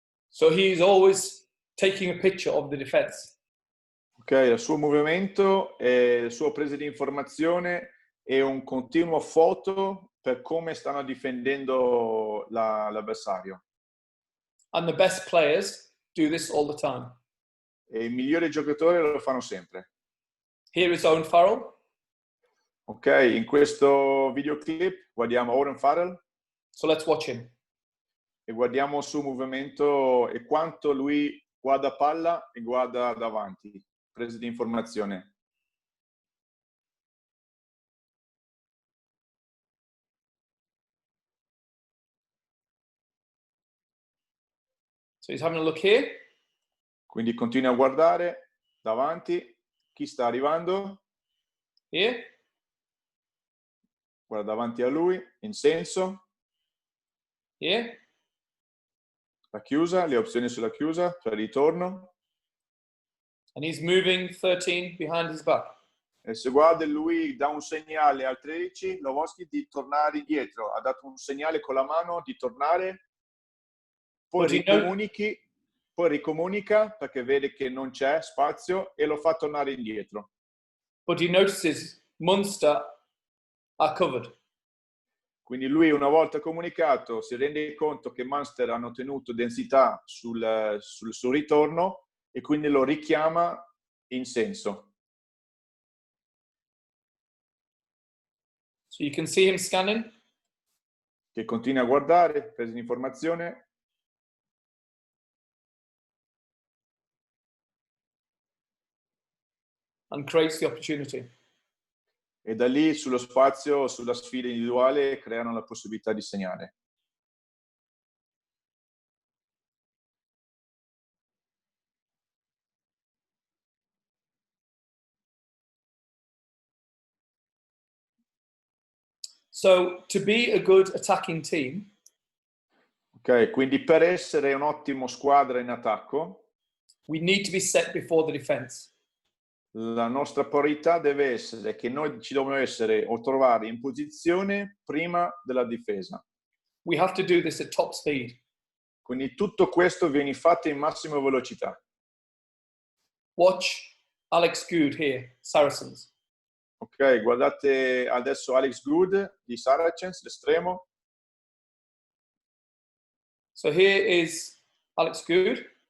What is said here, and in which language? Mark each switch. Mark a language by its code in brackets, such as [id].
[en] So he's always taking a picture of the defense. [it] Ok, il suo movimento e la sua presa di informazione è un continuo foto per come stanno difendendo l'avversario. [en] And the best players do this all the time. [it] E i migliori giocatori lo fanno sempre. [en] Here is Owen Farrell. [it] Ok, in questo videoclip guardiamo Owen Farrell [en] So let's watch him. [it] e guardiamo il suo movimento e quanto lui guarda palla e guarda davanti, prese di informazione. [en] So he's having a look here. [it] Quindi continua a guardare davanti, chi sta arrivando, [en] Here. [it] guarda davanti a lui, in senso, [en] Here. [it] la chiusa, le opzioni sulla chiusa, per il ritorno. [en] And he's moving 13 behind his back. [it] E se guarda lui dà un segnale al 13, Lovosky di tornare indietro, ha dato un segnale con la mano di tornare, poi ricomunica perché vede che non c'è spazio e lo fa tornare indietro. [en] But he notices Munster are covered. [it] Quindi lui una volta comunicato si rende conto che Munster hanno tenuto densità sul suo ritorno e quindi lo richiama in senso. [en] So you can see him scanning. [it] Che continua a guardare, presa di informazione. [en] And creates the opportunity. [it] E da lì sullo spazio, sulla sfida individuale, creano la possibilità di segnare. [en] So to be a good attacking team, [it] Ok, quindi per essere un ottimo squadra in attacco, [en] we need to be set before the defense. [it] la nostra priorità deve essere che noi ci dobbiamo essere o trovare in posizione prima della difesa. [en] We have to do this at top speed. [it] Quindi tutto questo viene fatto in massima velocità. [en] Watch Alex Good here, Saracens. [it] Ok, guardate adesso Alex Good di Saracens, l'estremo. [en] So here is Alex Good.